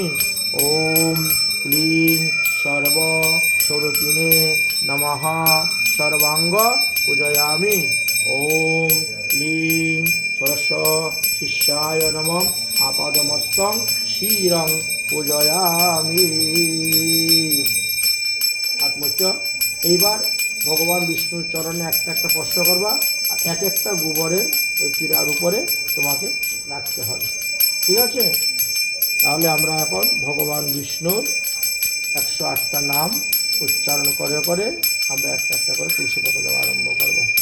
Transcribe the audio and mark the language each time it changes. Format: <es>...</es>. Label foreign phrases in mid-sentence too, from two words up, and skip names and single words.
<sa>ওম ক্লিং সর্বস্বরূপিণে নমঃ সর্বাঙ্গ পূজয়ামি। ওম ক্লিং ষোড়শ শিষ্যায় নমঃ আপাদমস্তং শিরং পূজয়ামি। আত্মচ।</sa> <bn>এইবার ভগবান বিষ্ণুর চরণে একটা একটা প্রশ্ন করবা, আর এক একটা গোবরের ওই পীড়ার উপরে তোমাকে রাখতে হবে। ঠিক আছে? তাহলে আমরা এখন ভগবান বিষ্ণুর 108টা নাম উচ্চারণ করে করে আমরা একটা একটা করে তুলসী পাতা দেওয়া আরম্ভ করব।</bn>